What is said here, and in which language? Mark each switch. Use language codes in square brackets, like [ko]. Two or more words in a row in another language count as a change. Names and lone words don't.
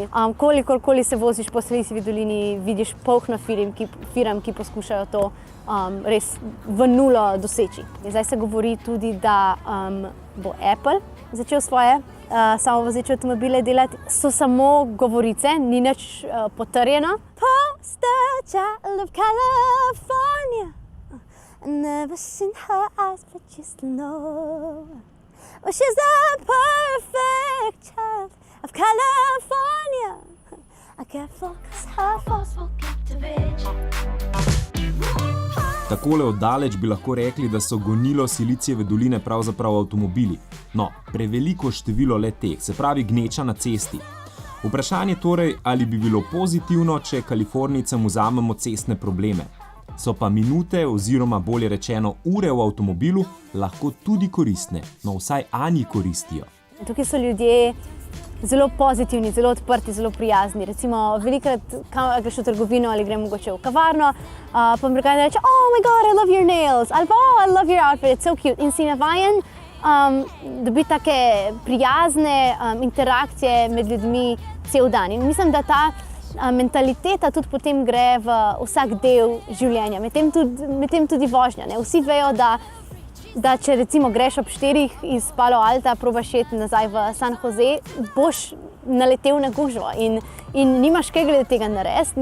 [sl] Kolikor se voziš po Silicijevi dolini, vidiš polno firm, ki poskušajo to res v nulo doseči. Zdaj se govori tudi, da bo Apple začel svoje samovozeče avtomobile delati. So samo govorice, ni nič potrjeno. [en] Poster child of California, never seen her eyes but just know. Well, she's the perfect child of California. I can't focus her force will captivate you. [sl] Takole oddaleč bi lahko rekli, da so gonilo Silicijeve doline pravzaprav avtomobili. No, preveliko število le teh, se pravi gneča na cesti. Vprašanje torej, ali bi bilo pozitivno, če Kalifornijcem vzamemo cestne probleme. So pa minute oziroma bolje rečeno ure v avtomobilu lahko tudi koristne, no vsaj Anji koristijo. Tukaj so ljudje zelo pozitivni, zelo odprti, zelo prijazni. Recimo, velikokrat greš v trgovino ali grem mogoče v kavarno, pa mi reče, [en] oh my god, I love your nails, ali pa oh, I love your outfit, it's so cute. [sl] In si navajen dobiti take prijazne interakcije med ljudmi cel dan. In mislim, da ta mentaliteta tudi potem gre v vsak del življenja, medtem tudi vožnja. Ne? Vsi vejo, da če recimo greš ob 4 iz Palo Alta, probaš iti nazaj v San Jose, boš naletel na gužvo in nimaš kaj glede tega narediti.